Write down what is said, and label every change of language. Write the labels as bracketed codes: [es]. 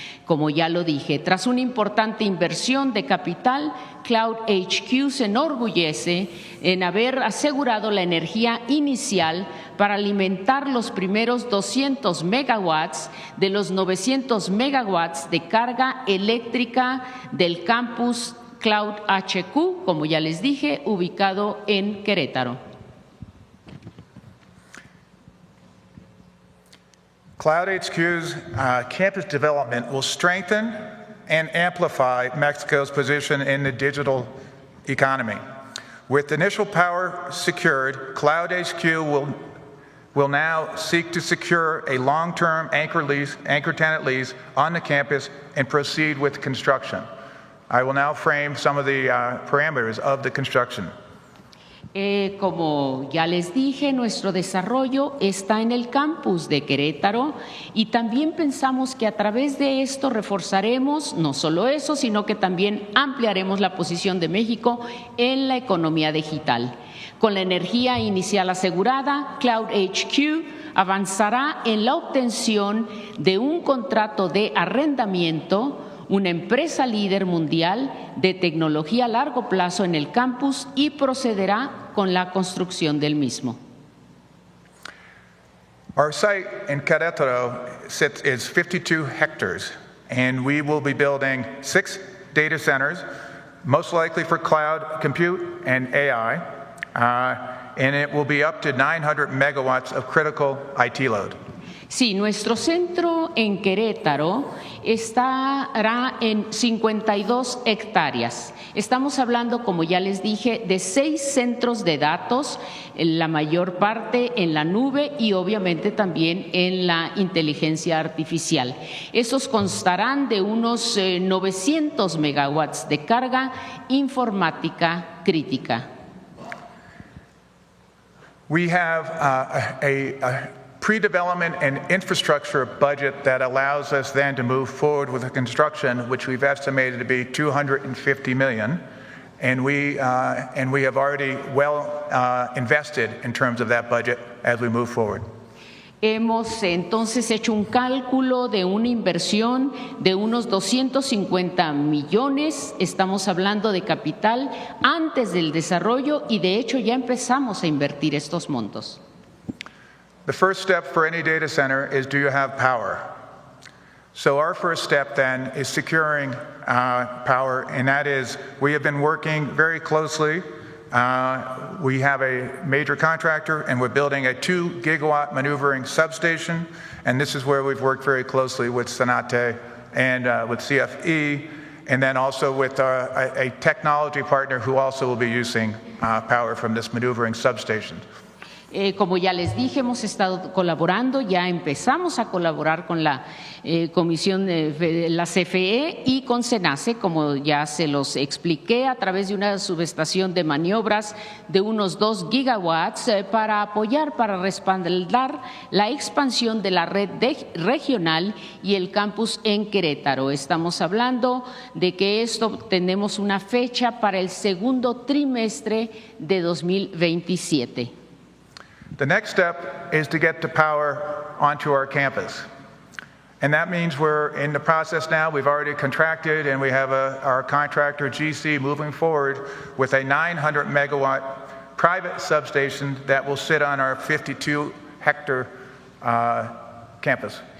[es] Como ya lo dije, tras una importante inversión de capital, Cloud HQ se enorgullece en haber asegurado la energía inicial para alimentar los primeros 200 megawatts de los 900 megawatts de carga eléctrica del campus Cloud HQ, como ya les dije, ubicado en Querétaro. [en] Cloud HQ's campus development will strengthen and amplify Mexico's position in the digital economy. With initial power secured, Cloud HQ will now seek to secure a long-term anchor tenant lease on the campus and proceed with construction. I will now frame some of the parameters of the construction. [es] Como ya les dije, nuestro desarrollo está en el campus de Querétaro y también pensamos que a través de esto reforzaremos no solo eso, sino que también ampliaremos la posición de México en la economía digital. Con la energía inicial asegurada, Cloud HQ avanzará en la obtención de un contrato de arrendamiento, una empresa líder mundial de tecnología a largo plazo en el campus y procederá con la construcción del mismo. [en] Our site in Querétaro is 52 hectares, and we will be building 6 data centers, most likely for cloud compute and AI, and it will be up to 900 megawatts of critical IT load. [es] Sí, nuestro centro en Querétaro estará en 52 hectáreas. Estamos hablando, como ya les dije, de 6 centros de datos, la mayor parte en la nube y obviamente también en la inteligencia artificial. Esos constarán de unos 900 megawatts de carga informática crítica. [en] We have a pre-development and infrastructure budget that allows us then to move forward with the construction, which we've estimated to be $250 million, and we have already invested in terms of that budget as we move forward. [es] Hemos entonces hecho un cálculo de una inversión de unos 250 millones, estamos hablando de capital antes del desarrollo y de hecho ya empezamos a invertir estos montos. [en] The first step for any data center is, do you have power? So our first step then is securing power, and that is, we have been working very closely. We have a major contractor, and we're building a 2 gigawatt maneuvering substation, and this is where we've worked very closely with Sonate and with CFE, and then also with a technology partner who also will be using power from this maneuvering substation. [es] Como ya les dije, hemos estado colaborando, ya empezamos a colaborar con la Comisión de la CFE y con SENACE, como ya se los expliqué, a través de una subestación de maniobras de unos 2 gigawatts para apoyar, para respaldar la expansión de la red regional y el campus en Querétaro. Estamos hablando de que esto tenemos una fecha para el segundo trimestre de 2027. [en] The next step is to get the power onto our campus. And that means we're in the process now. We've already contracted, and we have our contractor, GC, moving forward with a 900 megawatt private substation that will sit on our 52-hectare campus.